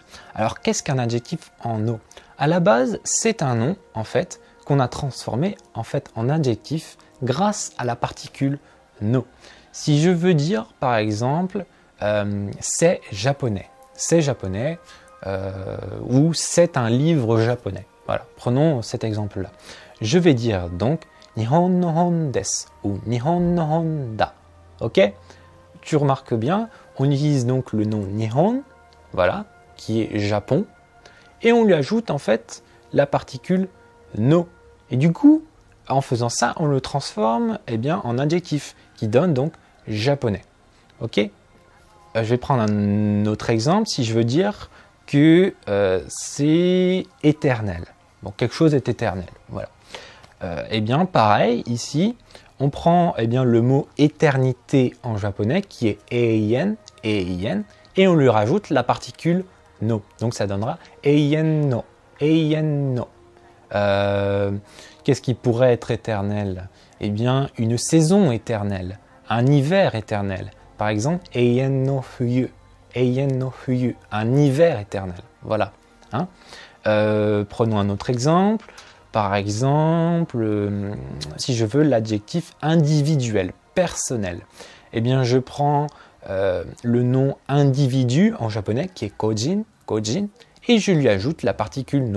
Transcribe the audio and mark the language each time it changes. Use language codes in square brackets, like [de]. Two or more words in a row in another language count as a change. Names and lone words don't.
[fr] Alors qu'est-ce qu'un adjectif en no? À la base, c'est un nom en fait qu'on a transformé en fait en adjectif grâce à la particule no. Si je veux dire par exemple c'est japonais. C'est japonais ou c'est un livre japonais. Voilà, prenons cet exemple-là. Je vais dire donc [ja] 日本の本です [fr] ou [ja] 日本の本だ. [fr] Ok? Tu remarques bien, on utilise donc le nom Nihon, voilà, qui est Japon, et on lui ajoute en fait la particule no. Et du coup, en faisant ça, on le transforme en adjectif qui donne donc japonais. Ok? Je vais prendre un autre exemple. Si je veux dire que c'est éternel. Bon, quelque chose est éternel. Voilà. Pareil, ici, on prend le mot éternité en japonais qui est eien, et on lui rajoute la particule no. [ja] Donc ça donnera 永遠の 永遠の. [fr] Qu'est-ce qui pourrait être éternel? Une saison éternelle, un hiver éternel. Par exemple, [ja] 永遠の冬, [fr] un hiver éternel. Voilà. Prenons un autre exemple. Par exemple, si je veux l'adjectif individuel, personnel, je prends le nom individu en japonais qui est kojin, et je lui ajoute la particule no.